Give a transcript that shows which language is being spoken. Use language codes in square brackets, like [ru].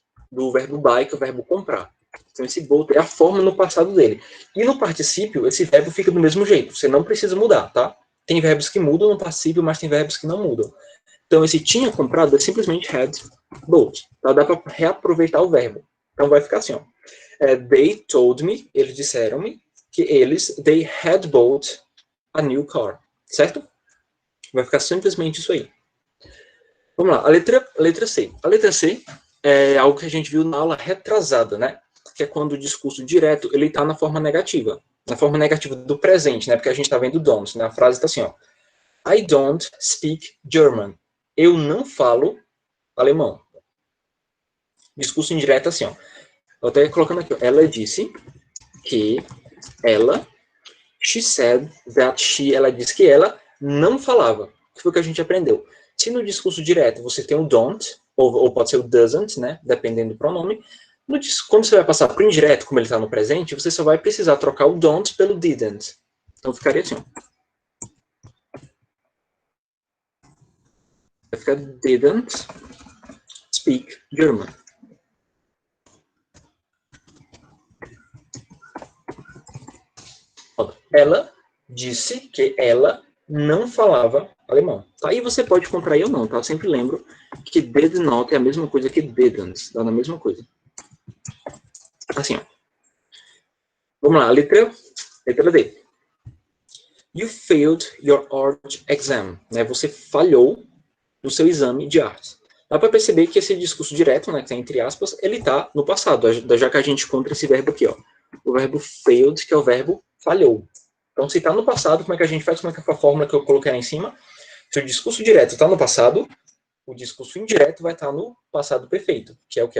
[pt] Do verbo buy, que é o verbo comprar. Então, esse boat é a forma no passado dele. E no particípio, esse verbo fica do mesmo jeito. Você não precisa mudar, tá? Tem verbos que mudam no particípio, mas tem verbos que não mudam. Então, esse tinha comprado é simplesmente [en] had bought. [pt] Tá? Dá para reaproveitar o verbo. Então, vai ficar assim, ó. [en] They told me, [pt] eles disseram-me, que [en] they had bought a new car. [pt] Certo? Vai ficar simplesmente isso aí. Vamos lá, a letra C. A letra C é algo que a gente viu na aula retrasada, né? Que é quando o discurso direto, ele está na forma negativa. Na forma negativa do presente, né? Porque a gente está vendo don't, né? A frase está assim, ó. [en] I don't speak German. [pt] Eu não falo alemão. Discurso indireto assim, ó. Eu até colocando aqui, ó. Ela disse que ela, [en] she said that she, [pt] ela disse que ela não falava. Que foi o que a gente aprendeu. Se no discurso direto você tem o don't, ou pode ser o doesn't, né? Dependendo do pronome. Quando você vai passar para o indireto, como ele está no presente, você só vai precisar trocar o don't pelo didn't. Então ficaria assim, ó. Vai ficar [en] didn't speak German. [pt] Ela disse que ela não falava alemão. Tá? E você pode contrair ou não, tá? Eu sempre lembro que did not é a mesma coisa que didn't. Dá na mesma coisa. Assim, ó. Vamos lá, letra D. [en] You failed your art exam. [pt] Né? Você falhou no seu exame de artes. Dá para perceber que esse discurso direto, né, que está entre aspas, ele está no passado, já que a gente encontra esse verbo aqui, ó. O verbo failed, que é o verbo falhou. Então, se está no passado, como é que a gente faz? Como é que é a fórmula que eu coloquei lá em cima? Se o discurso direto está no passado, o discurso indireto vai estar no passado perfeito, que é o que?